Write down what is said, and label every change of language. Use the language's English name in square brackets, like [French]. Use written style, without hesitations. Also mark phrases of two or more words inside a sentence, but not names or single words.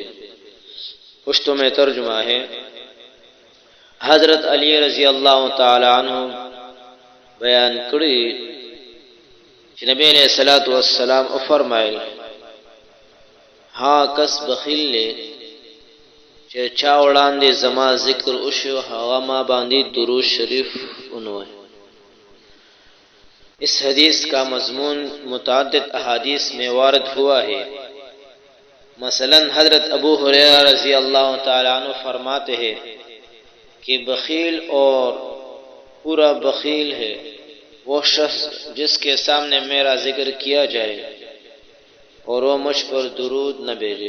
[Urdu] پشتو میں ترجمہ ہے، حضرت علی رضی اللہ تعالیٰ عنہ بیان کری کہ نبی علیہ الصلوۃ والسلام فرمائے، [Pashto] ہاں کس بخیل لے چه چا وړاندې زما ذکر وشو هغه ما باندې درود شریف ونوائے۔ [Urdu] اس حدیث کا مضمون متعدد احادیث میں وارد ہوا ہے۔ مثلا حضرت ابو ہریرہ رضی اللہ تعالیٰ عنہ فرماتے ہیں کہ بخیل اور پورا بخیل ہے وہ شخص جس کے سامنے میرا ذکر کیا جائے اور وہ مجھ پر درود نہ بھیجے۔